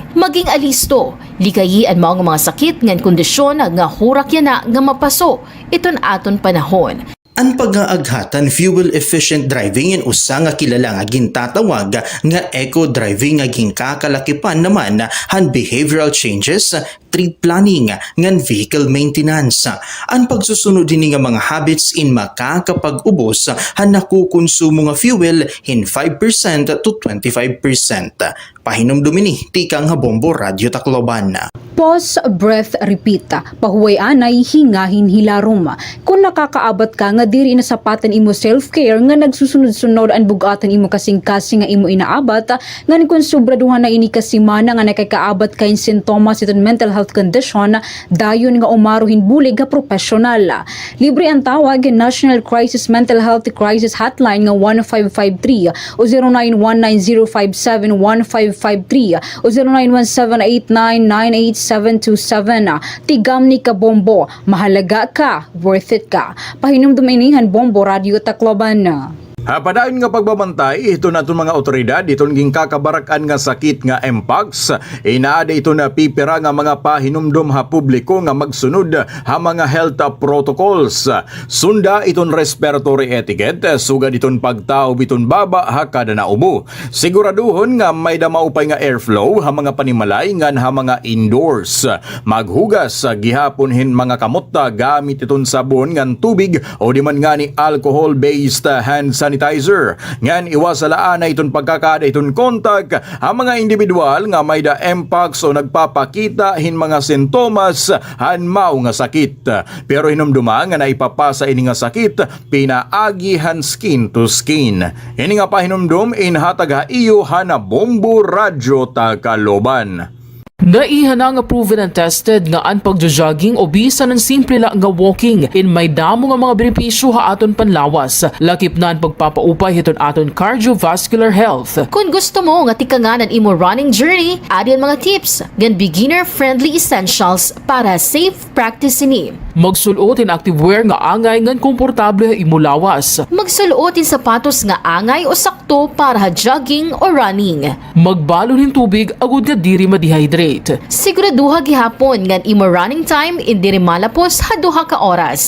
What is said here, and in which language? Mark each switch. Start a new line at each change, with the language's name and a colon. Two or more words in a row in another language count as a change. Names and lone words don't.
Waray: Maging alisto, likayian mo ang mga sakit ngan kondisyon nga hurak yan na nga mapaso iton aton panahon. Ang pag-aaghatan
English: fuel-efficient driving
Waray: yan usa nga kilala nga gintatawag nga eco-driving nga ginkakalakipan naman han
English: behavioral changes, trip planning, ngan vehicle maintenance.
Waray: Ang pagsusunod din nga mga habits in makakapag-ubos han nakukonsumo nga fuel in 5% to 25%. Pahinumdumi ni tikang Bombo Radyo Tacloban.
English: Pause, breath, repeat.
Waray: Pahuway anay, hingahin hilarom. Kung nakakaabat ka nga diri na sapatan imo self-care nga nagsusunod-sunod ang bugatan imo kasing-kasing nga imo inaabat, ngan kung sobraduhan na ini kasimana nga nakakaabat kain sintomas iton
English: mental health condition,
Waray: dayon nga umaruhin bulig nga professional. Libre ang tawag National Crisis Mental Health Crisis Hotline nga 1553 o 0919-057-1553 o 0917-899-8727. Tigam ni ka Bombo, mahalaga ka,
English: worth it
Waray: ka. Pahinumduminihan Bombo Radio Tacloban. Padayon nga pagbabantay, ito na itong mga otoridad, itong ginkakabarakan nga sakit nga Mpox. Inaada ito na pipira nga mga pahinumdum ha publiko nga magsunod ha mga
English: health protocols.
Waray: Sunda itong
English: respiratory etiquette,
Waray: sugad itong pagtaob itong baba ha kada naubo. Siguraduhon nga may damaupay nga airflow ha mga panimalay ngan ha mga indoors. Maghugas gihapon hin mga kamotta gamit itong sabon ngan tubig o di man nga ni
English: alcohol-based hand sanitizer.
Waray: Ngan iwasalaan na itong pagkakada itong kontak ang mga individual nga may da Mpox o nagpapakita hin mga sintomas han mao nga sakit. Pero hinumduma nga naipapasa ini nga sakit pinaagihan
English: skin to skin.
Waray: Ini nga pahinumdum inhatag ha iyo hana Bombo Radyo Tacloban. Naihan nga
English: proven and tested
Waray: nga ang pagja-jogging o bisan ng simple lang nga walking in may damo nga mga benepisyo ha aton panlawas. Lakip na ang pagpapaupay hiton aton
English: cardiovascular health.
Waray: Kung gusto mo nga tikanganan imo
English: running journey,
Waray: adyan mga tips gan
English: beginner-friendly essentials
Waray: para
English: safe practice
Waray: ini. Magsulot in activewear nga angay ngan komportable imo lawas. Magsulot in sapatos nga angay o sakto para ha jogging o running. Magbalon in tubig agud nga diri ma-dehydrate. Siguraduha gihapon ngan imo
English: running time
Waray: indiri malapos ha 2 ka oras.